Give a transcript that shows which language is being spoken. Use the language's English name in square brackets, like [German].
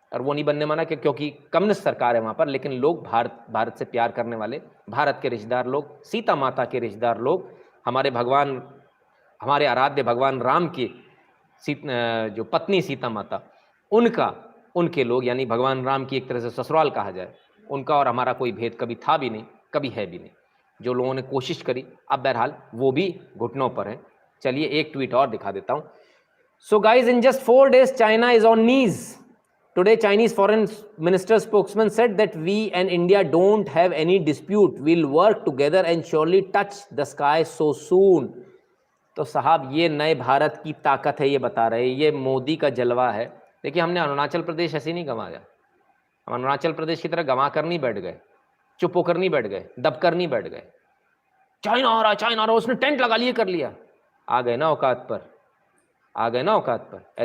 [Hindi] और वो नहीं बनने माना कि क्योंकि कम्युनिस्ट सरकार है वहाँ पर, लेकिन लोग भारत से प्यार करने वाले, भारत के रिश्तेदार लोग, सीता माता के रिश्तेदार लोग, हमारे आराध्य भगवान राम की जो पत्नी सीता माता, उनके लोग, यानी भगवान राम की एक तरह से ससुराल कहा जाए, उनका और हमारा कोई भेद कभी था भी नहीं, कभी है भी नहीं। जो लोगों ने कोशिश करी, अब बहरहाल वो भी घुटनों पर हैं। चलिए एक ट्वीट और दिखा देता हूँ। [English] So guys, in just 4 days, China is on knees. Today, Chinese foreign minister spokesman said that we and India don't have any dispute. We'll work together and surely touch the sky so soon. [Hindi] तो साहब ये नए भारत की ताकत है, ये बता रहे, ये मोदी का जलवा है। देखिए हमने अरुणाचल प्रदेश ऐसे नहीं गंवाया, हम अरुणाचल प्रदेश की तरह गंवा कर नहीं बैठ गए, चुप होकर नहीं बैठ गए, दब कर नहीं बैठ गए। चाइना आ रहा, उसने टेंट लगा लिए, कर लिया। आ गए ना औकात पर, आ गए ना औकात पर।